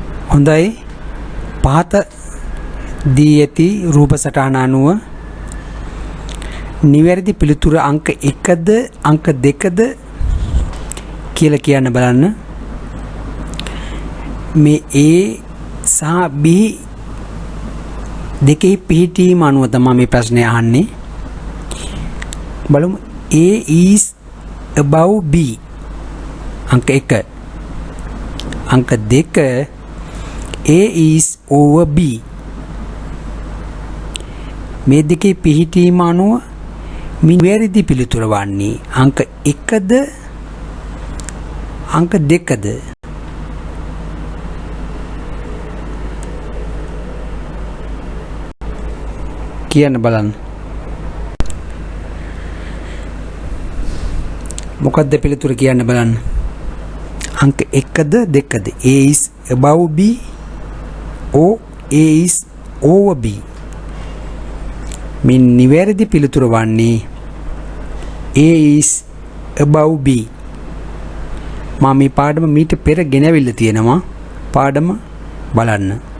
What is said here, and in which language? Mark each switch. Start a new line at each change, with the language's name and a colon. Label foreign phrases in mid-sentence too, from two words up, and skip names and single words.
Sinhala: හොඳයි පහත දී ඇති රූප සටහන අනුව නිවැරදි පිළිතුර අංක 1ද අංක 2ද කියලා කියන්න බලන්න. මේ A සහ B දෙකේ පිහිටීම අනුව තමයි මේ ප්‍රශ්නේ අහන්නේ.
English: බලමු A is above B අංක 1. අංක 2 A is over B.
Sinhala: මේ දෙකේ පිහිටීම අනුව නිවැරදි පිළිතුර වන්නේ අංක 1ද අංක 2ද? කියන්න බලන්න. මොකක්ද පිළිතුර කියන්න බලන්න. අංක 1ද 2ද?
English: A is above B or A is over B?
Sinhala: මේ නිවැරදි පිළිතුර වන්නේ
English: A is above B.
Sinhala: මම මේ පාඩම මීට පෙර ගෙනවිල්ලා තියෙනවා. පාඩම බලන්න.